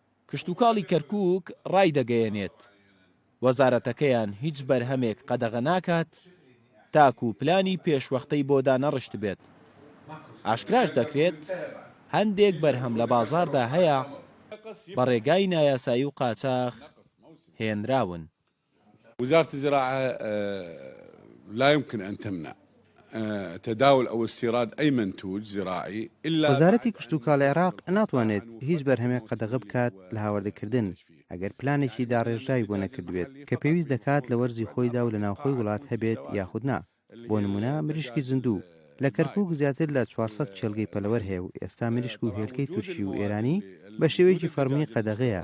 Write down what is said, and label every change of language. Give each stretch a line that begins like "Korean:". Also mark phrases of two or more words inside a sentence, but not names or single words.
Central Kurdish: کشتتوکاڵی کەرکووک ڕای دەگەیەنێت وەزارەتەکەیان هیچ بەرهەمێک قەدەغە ناکات تاکو و پلانی پێشوەختەی بۆ دانەڕشت بێت. ئاشکراش دەکرێت هەندێک بەرهەم لە بازاردا هەیە بە ڕێگای نایاسایی و قاچاق هێنراون.
Arabic: وزارة الزراعة لا يمكن أن تمنع تداول أو استيراد أي منتوج زراعي إلا
Central Kurdish: وەزارەتی کشتتوکاڵی عێراق ناتوانێت هیچ بەرهەمێک قەدەغە بکات لە هاوردەکردن ئەگەر پلانێکی داڕێژرای بۆ نەکردوێت کە پێویست دەکات لە وەرزی خۆیدا و لە ناوخۆی وڵات هەبێت یاخودنا. بۆ نمونە مریشکی زیندوو لە کەرکووک زیاتر لە 400 چێلگەی پەلەوەر هەیە و ئێستا مریشک و هێلکەی تورکی و ئێرانی بە شێوەیەکی فەرمی قەدەغەیە.